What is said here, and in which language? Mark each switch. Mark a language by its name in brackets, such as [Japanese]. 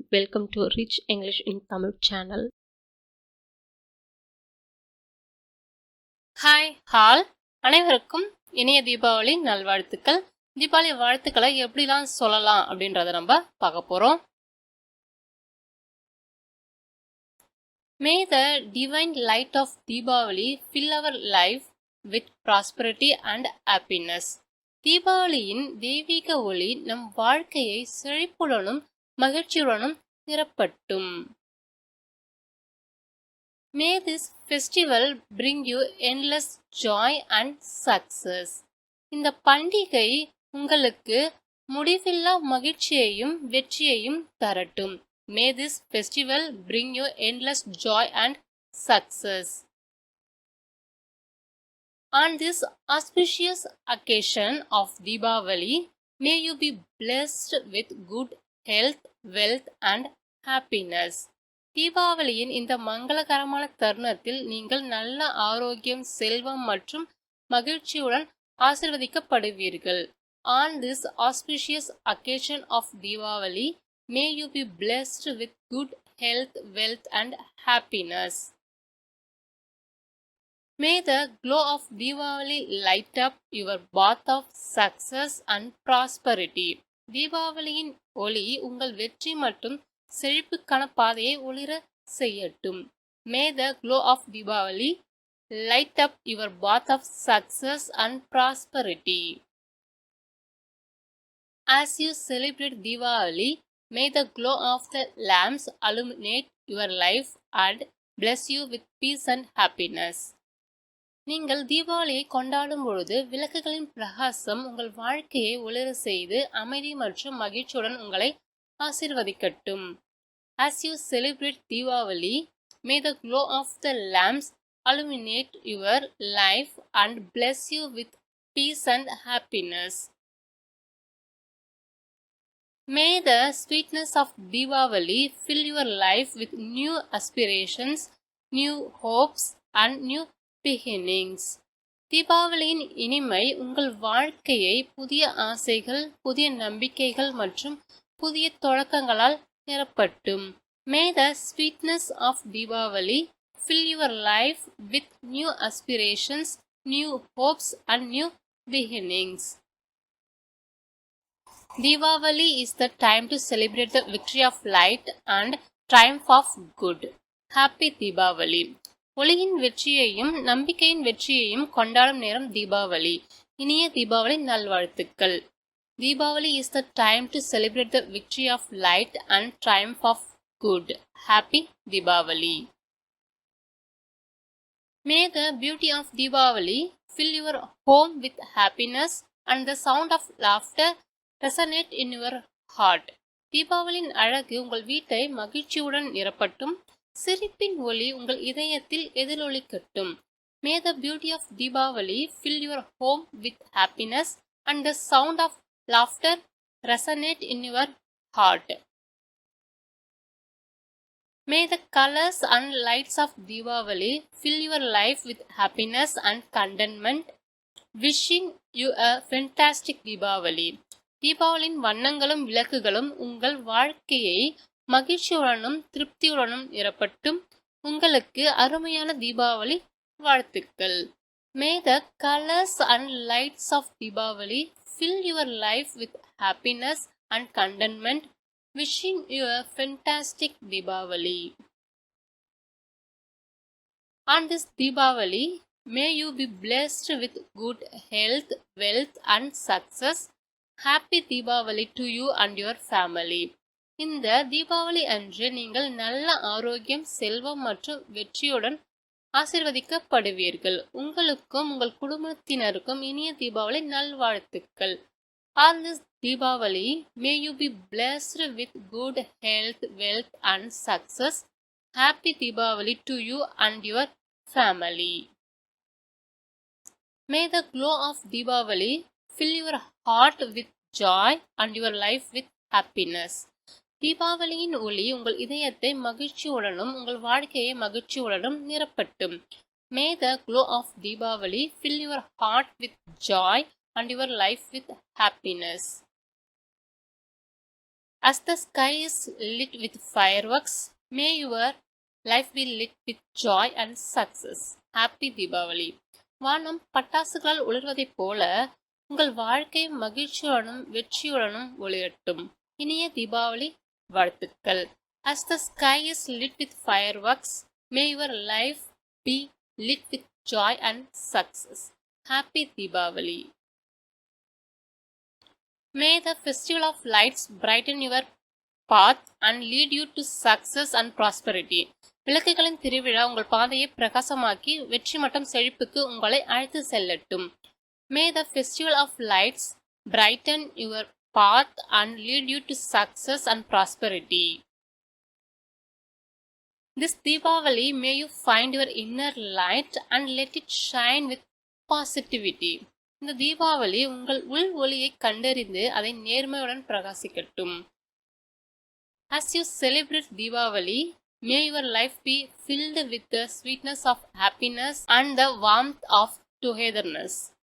[English] Welcome to rich English in Tamil channel. [Tamil] Hi hall அனைவருக்கும் இனிய தீபாவளி நல்வாழ்த்துக்கள். தீபாவளி வாழ்த்துக்களை எப்படிலாம் சொல்லலாம் அப்படின்றத நம்ம பார்க்க போறோம். [English] May the divine light of Diwali fill our life with prosperity and happiness. [Tamil] தீபாவளியின் தெய்வீக ஒளி நம் வாழ்க்கையை செழிப்புடனும் மகிழ்ச்சியுடனும் நிரப்பட்டும். [English] May this festival bring you endless joy and success. [Tamil] இந்த பண்டிகை உங்களுக்கு முடிவில்லா மகிழ்ச்சியையும் வெற்றியையும் தரட்டும். [English] May this festival bring you endless joy and success. On this auspicious occasion of Diwali, may you be blessed with good health, wealth and happiness. [Tamil] தீபாவளியின் இந்த மங்களகரமான தருணத்தில் நீங்கள் நல்ல ஆரோக்கியம், செல்வம் மற்றும் மகிழ்ச்சியுடன் ஆசீர்வதிக்கப்படுவீர்கள். [English] On this auspicious occasion of Diwali, may you be blessed with good health, wealth and happiness. May the glow of Diwali light up your path of success and prosperity. [Tamil] தீபாவளியின் ஒளி உங்கள் வெற்றி மற்றும் செழிப்புக்கான பாதையை ஒளிர செய்யட்டும். [English] May the glow of Diwali light up your path of success and prosperity. As you celebrate Diwali, may the glow of the lamps illuminate your life and bless you with peace and happiness. [Tamil] நீங்கள் தீபாவளியை கொண்டாடும் பொழுது விளக்குகளின் பிரகாசம் உங்கள் வாழ்க்கையை ஒளிர செய்து அமைதி மற்றும் மகிழ்ச்சியுடன் உங்களை ஆசீர்வதிக்கட்டும். [English] As you celebrate Diwali, may the glow of the lamps illuminate your life and bless you with peace and happiness. May the sweetness of Diwali fill your life with new aspirations, new hopes and new beginnings. [Tamil] தீபாவளியின் இனிமை உங்கள் வாழ்க்கையை புதிய ஆசைகள், புதிய நம்பிக்கைகள் மற்றும் புதிய தொடக்கங்களால் நிரப்பட்டும். [English] May the sweetness of Diwali fill your life with new aspirations, new hopes and new beginnings. Diwali is the time to celebrate the victory of light and triumph of good. Happy Diwali. [Tamil] ஒளியின் வெற்றியையும் நம்பிக்கையின் வெற்றியையும் கொண்டாடும் நேரம் தீபாவளி. இனிய தீபாவளி நல்வாழ்த்துக்கள். [English] Diwali is the time to celebrate the victory of light and triumph of good. Happy Diwali. May the beauty of Diwali fill your home with happiness and the sound of laughter resonate in your heart. [Tamil] தீபாவளியின் அழகு உங்கள் வீட்டை மகிழ்ச்சியுடன் நிரப்பட்டும். சிரிப்பின் ஒளி உங்கள் இதயத்தில் எதிரொலிக்கட்டும். [English] May the beauty of Diwali fill your home with happiness and the sound of laughter resonate in your heart. May the colors and lights of Diwali fill your life with happiness and contentment. Wishing you a fantastic Diwali. [Tamil] தீபாவளியின் வண்ணங்களும் விளக்குகளும் உங்கள் வாழ்க்கையை மகிழ்ச்சியுடனும் திருப்தியுடனும் நிரப்பட்டும். உங்களுக்கு அருமையான தீபாவளி வாழ்த்துக்கள். [English] May the colors and lights of Diwali fill your life with happiness and contentment. Wishing you a fantastic Diwali. On this Diwali, may you be blessed with good health, wealth and success. Happy Diwali to you and your family. [Tamil] இந்த தீபாவளி அன்று நீங்கள் நல்ல ஆரோக்கியம், செல்வம் மற்றும் வெற்றியுடன் ஆசீர்வதிக்கப்படுவீர்கள். உங்களுக்கும் உங்கள் குடும்பத்தினருக்கும் இனிய தீபாவளி நல்வாழ்த்துக்கள். [English] On this Diwali, may you be blessed with good health, wealth and success. Happy Diwali to you and your family. May the glow of Diwali fill your heart with joy and your life with happiness. [Tamil] தீபாவளியின் ஒளி உங்கள் இதயத்தை மகிழ்ச்சியுடனும் உங்கள் வாழ்க்கையை மகிழ்ச்சியுடனும் நிரப்பட்டும். [English] May the glow of Diwali fill your heart with joy and your life with happiness. As the sky is lit with fireworks, may your life be lit with joy and success. Happy Diwali. [Tamil] வானம் பட்டாசுகளால் ஒளிர்வதைப் போல உங்கள் வாழ்க்கை மகிழ்ச்சியுடனும் வெற்றியுடனும் ஒளிரட்டும். இனிய தீபாவளி வாழ்த்துக்கள். [English] As the sky is lit with fireworks, may your life be lit with joy and success. Happy Diwali. May the festival of lights brighten your path and lead you to success and prosperity. [Tamil] விளக்குகளின் திருவிழா உங்கள் பாதையை பிரகாசமாக்கி வெற்றி மற்றும் செழிப்புக்கு உங்களை அழைத்து செல்லட்டும். [English] May the festival of lights brighten your path and lead you to success and prosperity. This Diwali, may you find your inner light and let it shine with positivity. [Tamil] இந்த தீபாவளி உங்கள் உள் ஒளியை கண்டறிந்து அதை நேர்மையுடன் பிரகாசிக்கட்டும். [English] As you celebrate Diwali, may your life be filled with the sweetness of happiness and the warmth of togetherness.